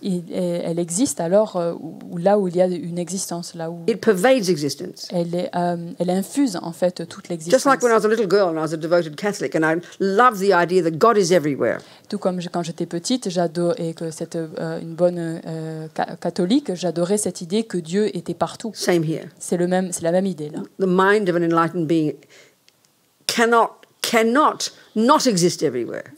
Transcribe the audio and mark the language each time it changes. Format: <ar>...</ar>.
<fr>elle existe alors là où il y a une existence, là où</fr> <en>It pervades existence.</en> <fr>elle infuse en fait toute l'existence.</fr> <en>Just like when I was a little girl and I was a devoted Catholic, and I loved the idea that God is everywhere.</en> <fr>Tout comme quand j'étais petite, j'adorais que c'était une bonne catholique, j'adorais cette idée que Dieu était partout.</fr> <en>Same here.</en> <fr>C'est la même idée là.</fr> <en>The mind of an enlightened being cannot not exist everywhere.</en>